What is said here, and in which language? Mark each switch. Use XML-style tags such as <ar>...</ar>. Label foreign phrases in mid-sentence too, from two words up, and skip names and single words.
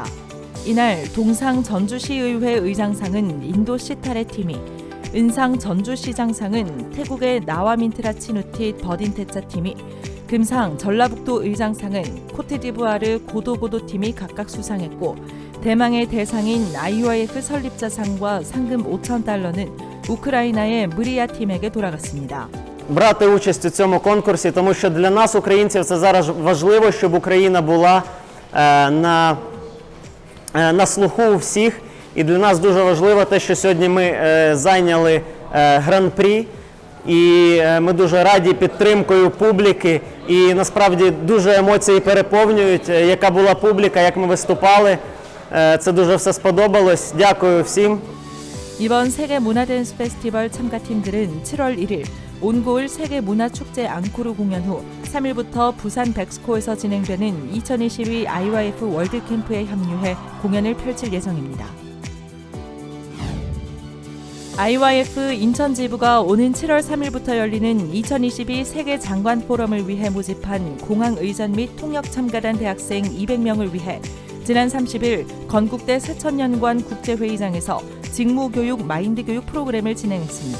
<ko>이날 동상 전주시의회 의장상은 인도 시타레 팀이, 은상 전주시장상은 태국의 나와민트라 치누티 버딘테차 팀이, 금상 전라북도 의장상은 코트디부아르 고도고도 팀이 각각 수상했고 대망의 대상인 IYF 설립자상과 상금 5,000달러는 우크라이나의 무리야 팀에게 돌아갔습니다.</ko> <uk>Брати участь у цьому конкурсі, тому що для нас, українців, це зараз важливо, щоб Україна була на слуху у всіх. І для нас дуже важливо те, що сьогодні ми зайняли гран-прі. І ми дуже раді підтримкою публіки. І насправді дуже емоції переповнюють, яка була публіка, як ми виступали. Це дуже все сподобалось. Дякую всім.</uk> <ko>이번 세계 문화 댄스 페스티벌 참가팀들은 7월 1일 온고을 세계 문화 축제 앙코르 공연 후 3일부터 부산 백스코에서 진행되는 2022 IYF 월드 캠프에 합류해 공연을 펼칠 예정입니다. IYF 인천 지부가 오는 7월 3일부터 열리는 2022 세계 장관 포럼을 위해 모집한 공항 의전 및 통역 참가단 대학생 200명을 위해 지난 30일 건국대 세천년관 국제회의장에서 직무교육 마인드교육 프로그램을 진행했습니다.</ko>